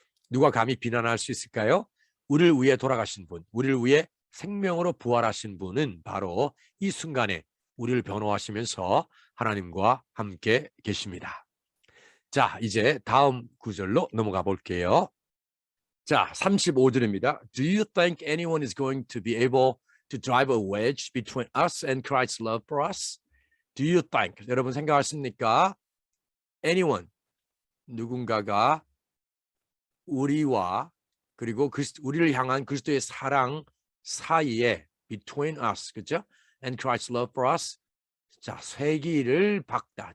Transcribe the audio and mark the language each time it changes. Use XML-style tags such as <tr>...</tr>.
<ko>누가 감히 비난할 수 있을까요? 우리를 위해 돌아가신 분, 우리를 위해 생명으로 부활하신 분은 바로 이 순간에 우리를 변호하시면서 하나님과 함께 계십니다. 자, 이제 다음 구절로 넘어가 볼게요. 자, 35절입니다.</ko> <en>Do you think anyone is going to be able to drive a wedge between us and Christ's love for us? Do you think?</en> <ko>여러분 생각하십니까?</ko> <en>Anyone,</en> <ko>누군가가 우리와 그리고 우리를 향한 그리스도의 사랑 사이에</ko> <en>between us,</en> <ko>그죠?</ko> <en>And Christ's love for us.</en> <ko>자, 쇠기를 박다.</ko>